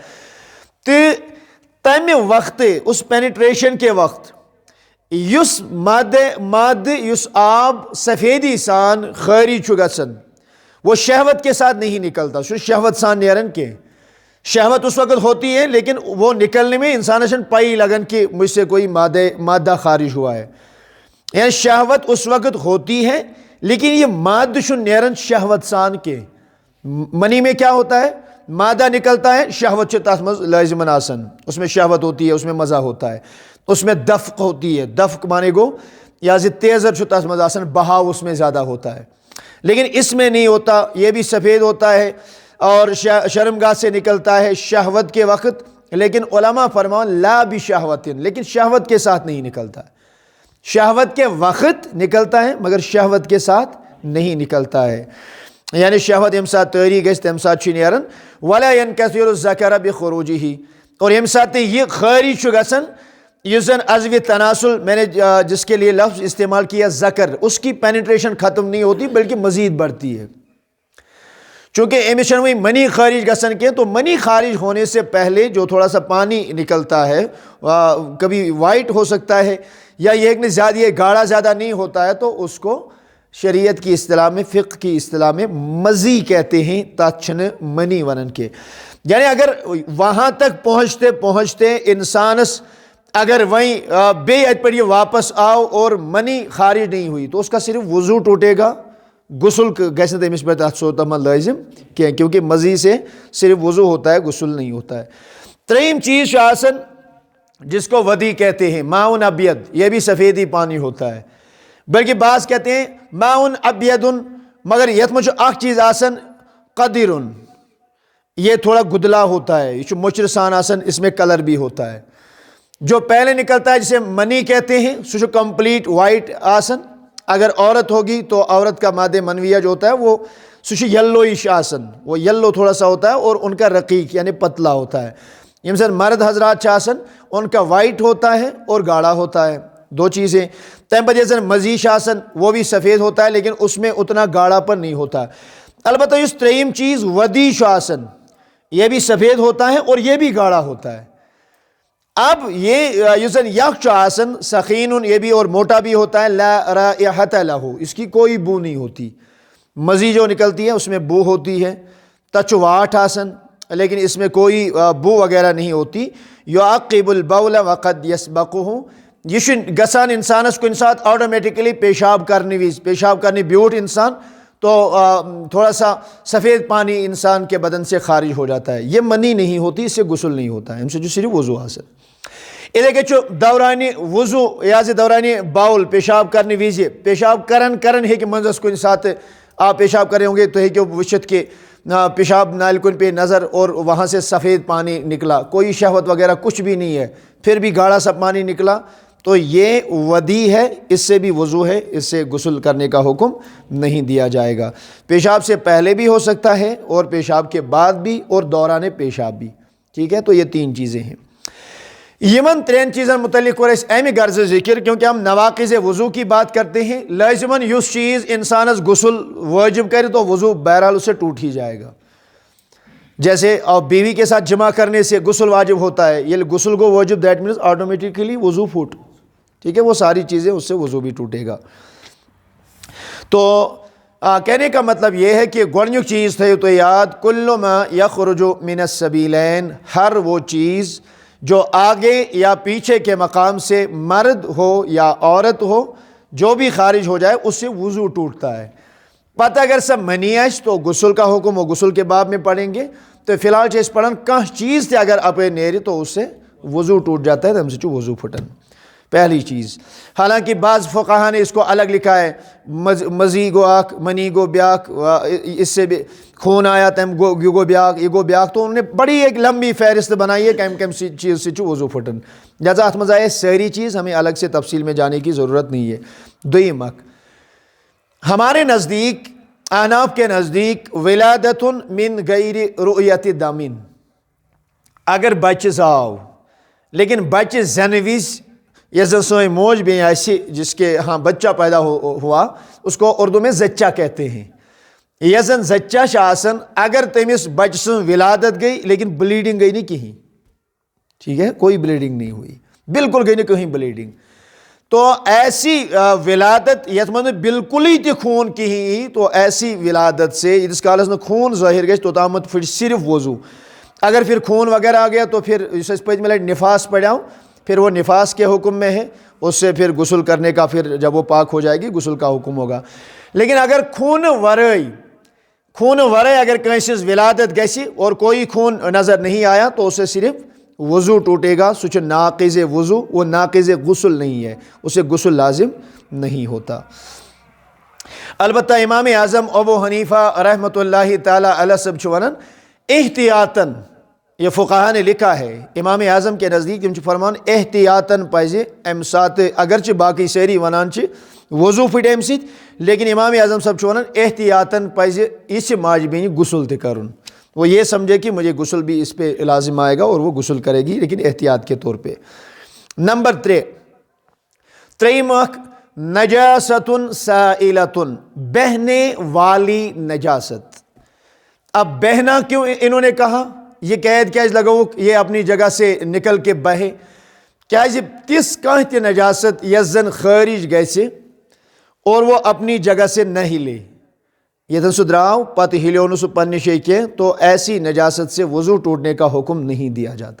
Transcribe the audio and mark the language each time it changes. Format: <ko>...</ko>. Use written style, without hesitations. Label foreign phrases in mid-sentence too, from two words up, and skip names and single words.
<ks>تہٕ تمہِ وقتہٕ اس پینیٹریشن کے وقت یُس مادہ یُس آب سفیدی سان خٲرج چھُ گژھان</ks> <ur>وہ شہوت کے ساتھ نہیں نکلتا</ur> <ks>سُہ شہوت سان نیران کینٛہہ.</ks> <ur>شہوت اس وقت ہوتی ہے لیکن وہ نکلنے میں</ur> <ks>انسانس چھنہٕ پایی لگان</ks> <ur>کہ مجھ سے کوئی مادہ خارج ہوا ہے. یعنی شہوت اس وقت ہوتی ہے لیکن یہ مادہ</ur> <ks>چھُنہٕ نیران شہوت سان کینٛہہ.</ks> <ur>منی میں کیا ہوتا ہے مادہ نکلتا ہے</ur> <ks>شہوت چھِ تتھ منٛز لٲزمن آسان</ks> <ur>اس میں شہوت ہوتی ہے اس میں مزہ ہوتا ہے اس میں دفق ہوتی ہے.</ur> <ks>دفق مانے گو یا تیزر چھُ تتھ منٛز آسان</ks> <ur>بہاؤ اس میں زیادہ ہوتا ہے لیکن اس میں نہیں ہوتا. یہ بھی سفید ہوتا ہے اور شرمگاہ سے نکلتا ہے شہوت کے وقت لیکن علماء فرمان</ur> <ar>لا بشہوۃ</ar> <ur>لیکن شہوت کے ساتھ نہیں نکلتا ہے. شہوت کے وقت نکلتا ہے مگر شہوت کے ساتھ نہیں نکلتا ہے.</ur> <ks>یعنی شہوت ییٚمہِ ساتہٕ طٲری گژھِ تمہِ ساتہٕ چھُ نیران</ks> <ar>ولا ینکثر الذکر بخروجہ</ar> <ur>اور</ur> <ks>ییٚمہِ ساتہٕ یہ خٲرج چھُ گژھان یُس زن عضوِ تناسل</ks> <ur>میں نے جس کے لیے لفظ استعمال کیا ذکر اس کی پینیٹریشن ختم نہیں ہوتی بلکہ مزید بڑھتی ہے.</ur> <ks>چونکہ امِس چھنہٕ وۄنۍ منی خارج گژھان کینٛہہ</ks> <ur>تو منی خارج ہونے سے پہلے جو تھوڑا سا پانی نکلتا ہے کبھی وائٹ ہو سکتا ہے یا یہ ایک زیادہ یہ گاڑھا زیادہ نہیں ہوتا ہے تو اس کو شریعت کی اصطلاح میں فقہ کی اصطلاح میں مزی کہتے ہیں</ur> <ks>تتھ چھنہٕ منی ونان کے.</ks> <ur>یعنی اگر وہاں تک پہنچتے پہنچتے انسانس اگر</ur> <ks>وہیں بیٚیہِ اَتہِ پٮ۪ٹھ</ks> <ur>یہ واپس آو اور منی خارج نہیں ہوئی تو اس کا صرف وضو ٹوٹے گا غسل</ur> <ks>گژھِ نہٕ تٔمِس پٮ۪ٹھ تتھ صورتس منٛز لٲزم کینٛہہ</ks> <ur>کیونکہ مزی سے صرف وضو ہوتا ہے غسل نہیں ہوتا ہے.</ur> <ks>ترٛیٚیِم چیز چھُ آسان</ks> <ur>جس کو ودی کہتے ہیں</ur> <ar>ماء ابید</ar> <ur>یہ بھی سفید ہی پانی ہوتا ہے بلکہ بعض کہتے ہیں</ur> <ar>ماء ابید</ar> <ur>مگر</ur> <ks>یتھ منٛز چھُ اکھ چیز آسان قدر</ks> <ur>یہ تھوڑا گدلا ہوتا ہے</ur> <ks>یہ چھُ مۄچرٕ سان آسان</ks> <ur>اس میں کلر بھی ہوتا ہے. جو پہلے نکلتا ہے جسے منی کہتے ہیں</ur> <ks>سُہ چھُ کمپلیٹ وائٹ آسان.</ks> <ur>اگر عورت ہوگی تو عورت کا مادہ منویہ جو ہوتا ہے وہ</ur> <ks>سُہ چھُ یلوئش آسان،</ks> <ur>وہ یلو تھوڑا سا ہوتا ہے اور ان کا رقیق یعنی پتلا ہوتا ہے.</ur> <ks>یم زن مرد حضرات چھِ آسان</ks> <ur>ان کا وائٹ ہوتا ہے اور گاڑھا ہوتا ہے، دو چیزیں.</ur> <ks>تمہِ پتہٕ ییٚلہِ زن مزی چھِ آسان</ks> <ur>وہ بھی سفید ہوتا ہے لیکن اس میں اتنا گاڑھا پن نہیں ہوتا. البتہ</ur> <ks>یُس ترٛیٚیِم چیز ودی چھُ آسان</ks> <ur>یہ بھی سفید ہوتا ہے اور یہ بھی گاڑھا ہوتا ہے. اب یہ</ur> <ks>یُس زن یک چھُ آسان سخین</ks> <ur>یہ بھی اور موٹا بھی ہوتا ہے،</ur> <ar>لا رائحۃ لہ،</ar> <ur>اس کی کوئی بو نہیں ہوتی. مزی جو نکلتی ہے اس میں بو ہوتی ہے.</ur> <ks>تتھ چھُ واٹھ آسان</ks> <ur>لیکن اس میں کوئی بو وغیرہ نہیں ہوتی.</ur> <ar>یعقب البول وقد یسبقہ،</ar> <ks>یہ چھُ گژھان انسانس کُنہِ ساتہٕ آٹومیٹکلی</ks> <ur>پیشاب کرنے بیوٗٹھ انسان تو تھوڑا سا سفید پانی انسان کے بدن سے خارج ہو جاتا ہے. یہ منی نہیں ہوتی، اس سے غسل نہیں ہوتا ہے،</ur> <ks>امہِ سۭتۍ چھُ صرف وضو حاصل. اِتھے کٔنۍ چھُ دورانہِ وضو یا دورانہِ باول پیشاب کرنے وِزِ پیشاب کرن ہیٚکہِ منٛزس کُنہِ ساتہٕ</ks> <ur>آپ پیشاب کر رہے ہوں گے تو</ur> <ks>ہیٚکِو وٕچھِتھ کہ پیشاب نالہِ کُن پہ نظر</ks> <ur>اور وہاں سے سفید پانی نکلا، کوئی شہوت وغیرہ کچھ بھی نہیں ہے، پھر بھی گاڑھا سا پانی نکلا، تو یہ ودی ہے، اس سے بھی وضو ہے، اس سے غسل کرنے کا حکم نہیں دیا جائے گا. پیشاب سے پہلے بھی ہو سکتا ہے اور پیشاب کے بعد بھی اور دوران پیشاب بھی. ٹھیک ہے، تو یہ تین چیزیں ہیں.</ur> <ks>یمن ترین چیزن متعلق کور اس امی غرض ذکر</ks> <ur>کیونکہ ہم نواقض وضو کی بات کرتے ہیں. لازماً یس چیز انسانس غسل واجب کرے تو وضو بہرحال اس سے ٹوٹ ہی جائے گا. جیسے بیوی کے ساتھ جمع کرنے سے غسل واجب ہوتا ہے، یہ غسل کو واجب</ur> <ks>دیٹ مینس آٹومیٹکلی وضو پھوٹ.</ks> <ur>ٹھیک ہے، وہ ساری چیزیں اس سے وضو بھی ٹوٹے گا. تو کہنے کا مطلب یہ ہے کہ</ur> <ks>گۄڈنیُک چیز تھٲیِو تُہۍ یاد،</ks> <ar>کُلُّ ما یخرج من السبیلین،</ar> <ur>ہر وہ چیز جو آگے یا پیچھے کے مقام سے مرد ہو یا عورت ہو جو بھی خارج ہو جائے اس سے وضو ٹوٹتا ہے.</ur> <ks>پتہ اگر سب منی آسہِ</ks> <ur>تو غسل کا حکم وہ غسل کے باب میں پڑھیں گے.</ur> <ks>تو فی الحال چھِ أسۍ پڑھان کانٛہہ چیز تہِ اگر اپٲرۍ نیرِ</ks> <ur>تو اس سے وضو ٹوٹ جاتا ہے،</ur> <ks>تَمہِ سۭتۍ چھُ وضو پھٹان.</ks> <ur>پہلی چیز، حالانکہ بعض فقہا نے اس کو الگ لکھا ہے،</ur> <ks>مزی گو اکھ، منی گو بیاکھ،</ks> <ur>اس سے بھی خون آیا</ur> <ks>تم گو بیاکھ، یہ گو بیاکھ.</ks> <ur>تو انہوں نے بڑی ایک لمبی فہرست بنائی ہے کم کم چیز سے وضو پھٹن. لہٰذا</ur> <ks>اتھ منٛز آئے ساری چیز،</ks> <ur>ہمیں الگ سے تفصیل میں جانے کی ضرورت نہیں ہے.</ur> <ks>دوٚیِم اکھ،</ks> <ur>ہمارے نزدیک احناف کے نزدیک</ur> <ar>ولادت من غیر رؤیت دم،</ar> <ur>اگر بچہ زاو</ur> <ks>لیکن بچہ زینہٕ وِزِ یس زن سوئی موج بھی آسی</ks> <ur>جس کے ہاں بچہ پیدا ہوا اس کو اردو میں زچہ کہتے ہیں.</ur> <ks>یس زن زچہ چھِ آسان اگر تمس بچہ سن</ks> <ur>ولادت گئی لیکن بلیڈنگ گئی نہیں کہیں، ٹھیک ہے، کوئی بلیڈنگ نہیں ہوئی، بالکل گئی نہیں کہیں بلیڈنگ، تو ایسی ولادت</ur> <ks>یتھ منٛز بالکل ہی تہِ خوٗن کِہیٖنۍ، تو ایسی ولادت سے ییٖتِس کالس نہٕ خوٗن ظٲہر گژھِ توٚتامَتھ پھٕٹہِ صرف وضو.</ks> <ur>اگر پھر خون وغیرہ آ گیا تو پھر</ur> <ks>یُس أسۍ پٔتمہِ لٹہِ نفاس پڑھاؤ</ks> <ur>پھر وہ نفاس کے حکم میں ہے، اس سے پھر غسل کرنے کا پھر جب وہ پاک ہو جائے گی غسل کا حکم ہوگا. لیکن اگر</ur> <ks>خون ورٲے اگر کٲنٛسہِ ہٕنٛز ولادت گژھِ</ks> <ur>اور کوئی خون نظر نہیں آیا تو اسے صرف وضو ٹوٹے گا،</ur> <ks>سُہ چھُ ناقض وضو،</ks> <ur>وہ ناقض غسل نہیں ہے، اسے غسل لازم نہیں ہوتا.</ur> <ks>البتہ امام اعظم ابو حنیفہ رحمۃ اللہ تعالیٰ علیہ صاحب چھُ وَنان احتیاطاً،</ks> <ur>یہ فقہا نے لکھا ہے امام اعظم کے نزدیک</ur> <ks>تم فرمان احتیاطاً پزِ امہِ ساتہٕ اگرچہ باقی سٲری ونان چھِ وضو پھٹہِ امہِ سۭتۍ لیکن امام اعظم صاحب چھُ ونان احتیاطاً پزِ یِژھِ ماجہِ بیٚنہِ غسل تہِ کرُن.</ks> <ur>وہ یہ سمجھے کہ مجھے غسل بھی اس پہ لازم آئے گا اور وہ غسل کرے گی لیکن احتیاط کے طور پہ. نمبر 3،</ur> <ks>ترٛیٚیِم اکھ،</ks> <ar>نجاست سائلۃ،</ar> <ur>بہنے والی نجاست. اب بہنا کیوں انہوں نے کہا، یہ قید</ur> <ks>کیازِ لگوُکھ،</ks> <ur>یہ اپنی جگہ سے نکل کے بہے،</ur> <ks>کیازِ تِژھ کانٛہہ تہِ نجاست یس زن خٲرج گژھِ</ks> <ur>اور وہ اپنی جگہ سے نہ ہلے،</ur> <ks>ییٚتٮ۪ن سُہ درٛاو پتہٕ ہلیو نہٕ سُہ پننہِ جایہِ کینٛہہ،</ks> <ur>تو ایسی نجاست سے وضو ٹوٹنے کا حکم نہیں دیا جاتا.</ur>